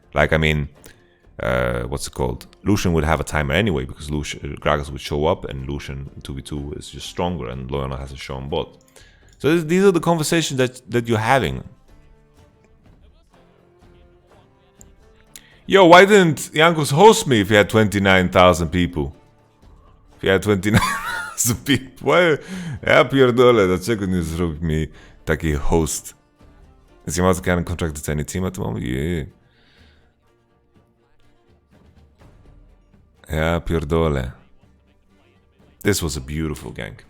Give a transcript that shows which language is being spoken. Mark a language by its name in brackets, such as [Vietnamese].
[English] Like, I mean, what's it called? Lucian would have a timer anyway because Gragas would show up and Lucian 2v2 is just stronger and Loyana has a show on bot. So these are the conversations that you're having. Yo, why didn't Jankos host me if he had 29,000 people? If he had 29,000 people, why? [Polish] Ja pierdolę, dlaczego nie zrobił mi taki host? [English] Is YamatoCannon contracted to any team at the moment? Yeah. [Polish] Ja pierdolę. [English] This was a beautiful gank.